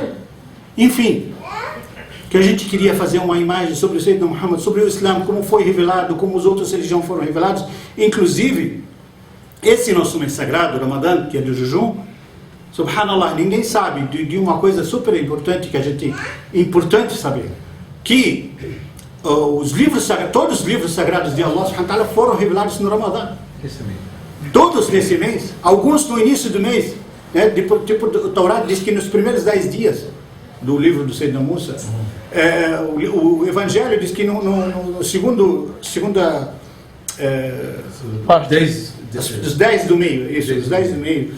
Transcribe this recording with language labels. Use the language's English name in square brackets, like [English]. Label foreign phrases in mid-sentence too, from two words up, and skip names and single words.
[Portuguese] Enfim, que a gente queria fazer uma imagem sobre o Sayyidina Muhammad, sobre o Islã, como foi revelado, como as outras religiões foram reveladas. Inclusive, esse nosso mês sagrado, Ramadã, que é do jejum, subhanallah, ninguém sabe de uma coisa super importante que a gente, importante saber, que todos os livros sagrados de Allah [Arabic] سبحانه وتعالى [Portuguese] foram revelados no Ramadã. Todos nesse mês, alguns no início do mês, né? Tipo o Torá diz que nos primeiros 10 dias do livro do Sayyidina Musa, o Evangelho diz que no segunda os 10 do meio, isso, os 10 do meio.